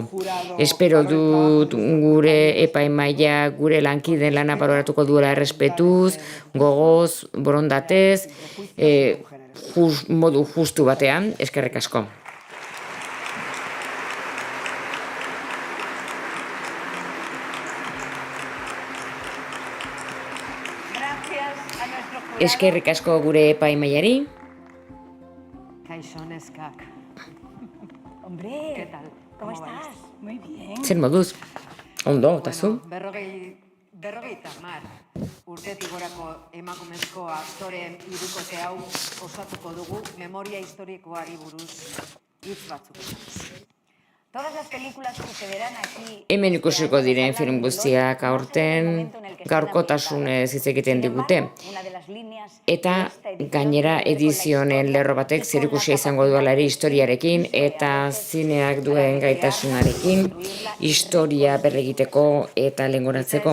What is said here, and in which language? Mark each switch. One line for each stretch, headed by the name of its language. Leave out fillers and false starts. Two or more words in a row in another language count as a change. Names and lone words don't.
Basque: Espero dut gure epaimaia, gure lankideen lana baloratuko duela errespetuz, gogoz, borondatez, modu justu batean, eskerrik asko. Eskerrik asko gure epaimaiari. Kaixo neskak.
Spanish: Hombre, ¿Qué tal? ¿Cómo estás? Muy bien.
Basque: Zer moduz? Ondo, eta zu? Berrogeita hamar urtetik gorako emakumezko aktoreen hirukote hau osatuko dugu memoria historikoari buruz hitz batzuk.
Spanish: Todas las películas que se verán aquí.
Basque: Hemen ikusiko diren film guztiak aurten gaurkotasunez hitz egiten digute. Eta gainera edizionen lerro batek zerikusia izango duela ere historiarekin eta zineak duen gaitasunarekin historia berregiteko eta lengoratzeko.